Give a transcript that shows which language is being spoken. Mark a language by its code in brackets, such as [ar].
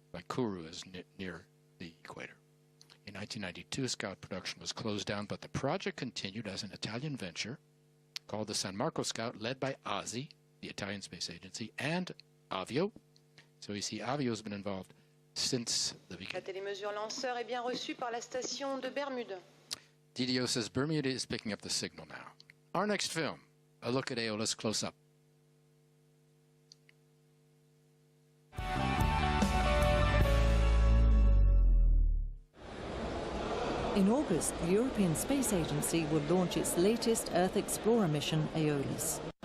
[en] Kuru is near the equator. In 1992, Scout production was closed down, but the project continued as an Italian venture called the San Marco Scout, led by Ozzy, the Italian Space Agency, and Avio. So you see, Avio has been involved since the beginning. [fr] La télémesure lanceur est bien reçue par la station de Bermude. [en] DDO says Bermuda is picking up the signal now. Our next film, a look at Aeolus close up. In August, the European Space Agency will launch its latest Earth Explorer mission, Aeolus.